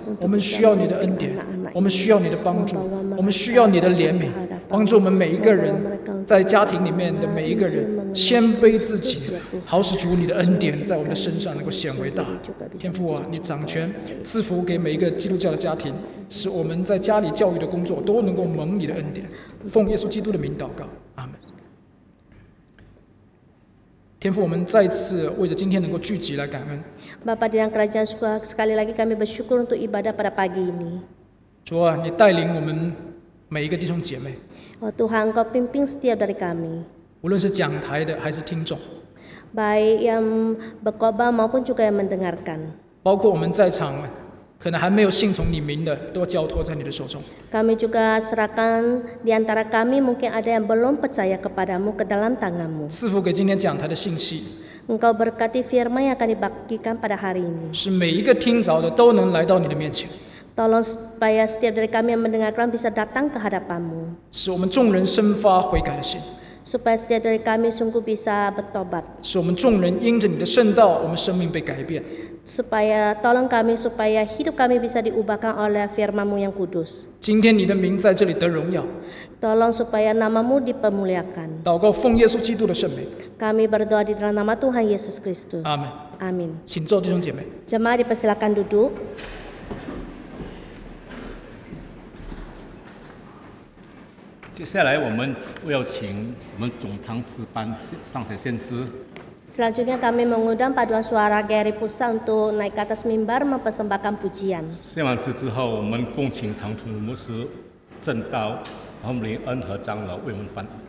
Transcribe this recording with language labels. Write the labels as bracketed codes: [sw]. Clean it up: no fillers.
[zh] 我们需要你的恩典，我们需要你的帮助，我们需要你的怜悯，帮助我们每一个人，在家庭里面的每一个人谦卑自己，好使主你的恩典在我们的身上能够显为大。天父啊，你掌权赐福给每一个基督教的家庭，使我们在家里教育的工作都能够蒙你的恩典。奉耶稣基督的名祷告，阿门。天父，我们再次为着今天能够聚集来感恩。 [id] Bapa di dalam kerajaan surga, sekali lagi kami bersyukur untuk ibadah pada pagi ini. [zh] 主啊，你带领我们每一个弟兄姐妹。 [id] Tuhan, Engkau pimpin setiap dari kami. [zh] 无论是讲台的还是听众。 [id] Baik yang berkhotbah maupun juga yang mendengarkan. [zh] 包括我们在场可能还没有信从你名的，都交托在你的手中。 [id] Kami juga serahkan di antara kami mungkin ada yang belum percaya kepadamu ke dalam tanganmu. [zh] 赐福给今天讲台的信息。 [id] Engkau berkati firman yang akan dibagikan pada hari ini. [zh] 使每一个听着的都能来到你的面前。 [id] Tolong supaya setiap dari kami yang mendengarkan bisa datang ke hadapanmu. [zh] 使我们众人生发悔改的心。 [id] Supaya setiap dari kami sungguh bisa bertobat. [zh] 使我们众人因着你的圣道，我们生命被改变。 [id] Supaya tolong kami supaya hidup kami bisa diubahkan oleh firman-Mu yang kudus. [zh] 今天你的名在这里得荣耀。 [id] Tolong supaya nama-Mu dipermuliakan. [zh] 祷告奉耶稣基督的圣名。 [id] Kami berdoa di dalam nama Tuhan Yesus Kristus. [zh] 阿门。 [id] Amin. [zh] 请坐，弟兄姐妹。 [id] Jemaat dipersilakan duduk. [zh] 接下来我们要请我们总堂诗班上台献诗。 [id] Selanjutnya kami mengundang paduan suara Gary Pusat untuk naik ke atas mimbar mempersembahkan pujian. [zh] 献完诗之后，我们恭请唐楚牧师正道，然后林恩和长老为我们翻译。